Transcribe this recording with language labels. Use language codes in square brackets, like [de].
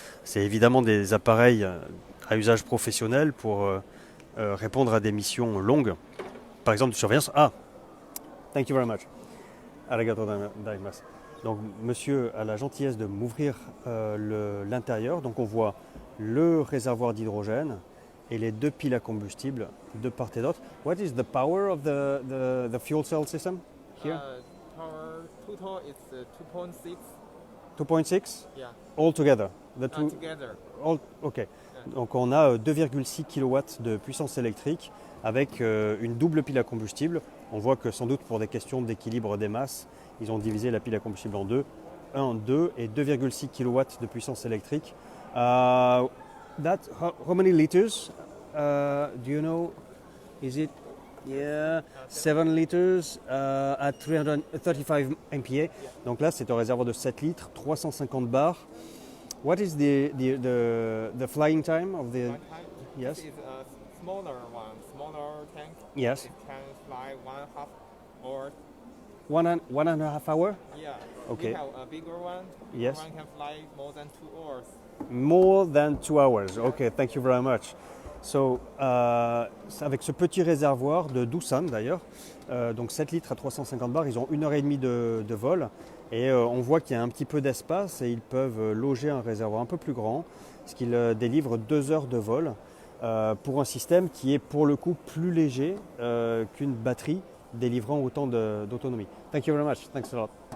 [fr] C'est évidemment des appareils à usage professionnel pour répondre à des missions longues. Par exemple de surveillance. [en] Ah, thank you very much. [ja] Arigato gozaimasu. [fr] Donc monsieur a la gentillesse de m'ouvrir l'intérieur. Donc on voit le réservoir d'hydrogène et les 2 piles à combustible de part et d'autre. [en] What is the power of the fuel cell system here? Power total is 2.6. 2.6? Yeah. All together? Together. Ok. Yeah. [fr] Donc on a 2,6 kW de puissance électrique avec une double pile à combustible. On voit que sans doute pour des questions d'équilibre des masses, ils ont divisé la pile à combustible en deux. 1, 2 et 2,6 kW de puissance électrique. [en] How many liters? Do you know? Is it 7 liters at 335 MPa. [fr] Donc là, c'est un réservoir de 7 litres, 350 bars. [en] What is the flying time of the? Yes. This is a smaller tank. Yes. It can fly 1.5 hours. One and a half hour. Yeah. Okay. We have a bigger one. Yes. One can fly more than 2 hours. More than 2 hours. Okay, thank you very much. [fr] So, avec ce petit réservoir de Doosan d'ailleurs, donc 7 litres à 350 bars, ils ont 1h30 de vol et on voit qu'il y a un petit peu d'espace et ils peuvent loger un réservoir un peu plus grand, ce qui délivre 2 heures de vol pour un système qui est pour le coup plus léger qu'une batterie délivrant autant d'autonomie. [en] Thank you very much. Thanks a lot.